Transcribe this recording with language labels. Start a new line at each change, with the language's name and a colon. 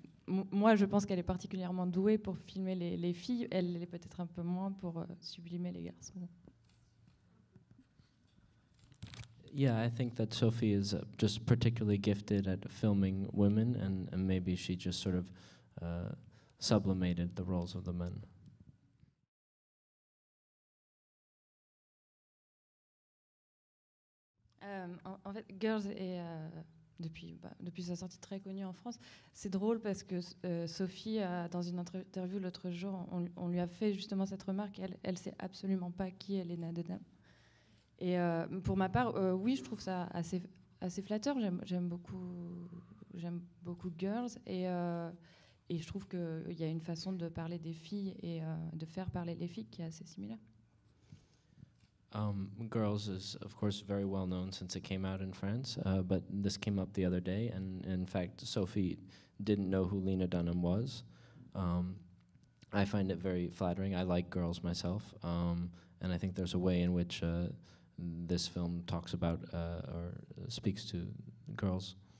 French: moi, je pense qu'elle est particulièrement douée pour filmer les filles. Elle l'est peut-être un peu moins pour sublimer les garçons.
English: Yeah, I think that Sophie is just particularly gifted at filming women, and maybe she just sort of sublimated the roles of the men.
French: En fait, Girls est, depuis sa sortie, très connue en France. C'est drôle parce que Sophie, dans une interview l'autre jour, on lui a fait justement cette remarque. Elle ne sait absolument pas qui est Lena Dunham. Et pour ma part, oui, je trouve ça assez flatteur. J'aime beaucoup Girls, et je trouve qu'il y a une façon de parler des filles et de faire parler les filles qui est assez similaire.
English: Girls is, of course, very well known since it came out in France, but this came up the other day, and in fact, Sophie didn't know who Lena Dunham was. I find it very flattering. I like Girls myself, and I think there's a way in which this film talks about or speaks to girls.